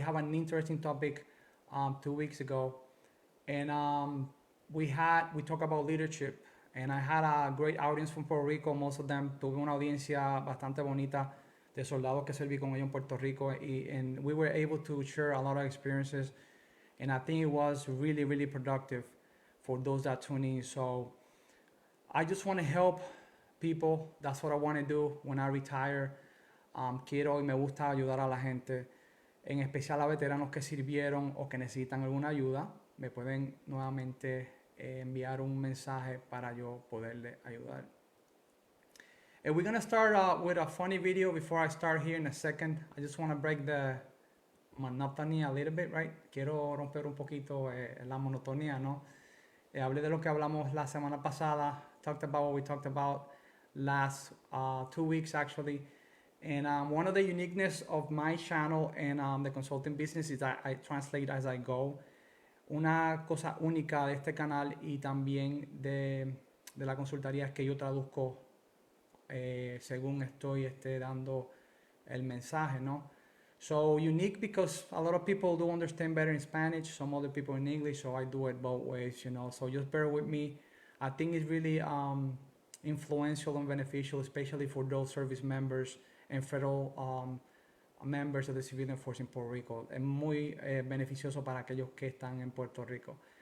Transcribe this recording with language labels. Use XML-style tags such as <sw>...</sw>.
<en>We have an interesting topic 2 weeks ago. And we talked about leadership. And I had a great audience from Puerto Rico. Most of them,</en> <es>tuve una audiencia bastante bonita de soldados que serví con ellos en Puerto Rico.</es> <en>And we were able to share a lot of experiences. And I think it was really, really productive for those that tune in. So I just want to help people. That's what I want to do when I retire.</en> <es>Quiero y me gusta ayudar a la gente, en especial a veteranos que sirvieron o que necesitan alguna ayuda. Me pueden nuevamente enviar un mensaje para yo poderle ayudar.</es> <en>And we're going to start with a funny video before I start here in a second. I just want to break the monotony a little bit, right?</en> <es>Quiero romper un poquito la monotonía, ¿no? Hablé de lo que hablamos la semana pasada.</es> <en>Talked about what we talked about last 2 weeks actually. And one of the uniqueness of my channel and the consulting business is that I translate as I go.</en> <es>Una cosa única de este canal y también de la consultoría es que yo traduzco según estoy dando el mensaje, ¿no?</es> <en>So unique because a lot of people do understand better in Spanish, some other people in English, so I do it both ways, you know. So just bear with me. I think it's really influential and beneficial, especially for those service members and federal members of the civilian force in Puerto Rico.</en> <es>Es muy beneficioso para aquellos que están en Puerto Rico.</es>